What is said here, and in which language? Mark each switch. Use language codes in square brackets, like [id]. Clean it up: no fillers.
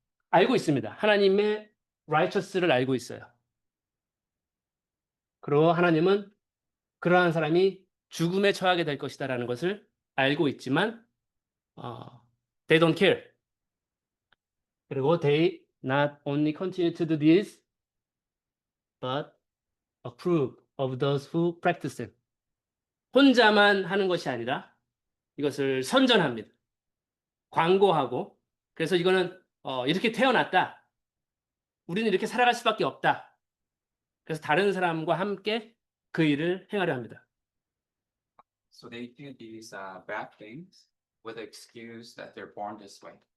[ko] 알고 있습니다. 하나님의 righteous를 알고 있어요. 그리고 하나님은 그러한 사람이 죽음에 처하게 될 것이다라는 것을 알고 있지만 [en] they don't care. [ko] 그리고 [en] they not only continue to do this, but approve of those who practice it. [ko] 혼자만 하는 것이 아니라 이것을 선전합니다. 광고하고. 그래서 이거는 이렇게 태어났다. 우리는 이렇게 살아갈 수밖에 없다. 그래서 다른 사람과 함께 그 일을 행하려 합니다. [en] So they do these bad things with the excuse that they're born this way.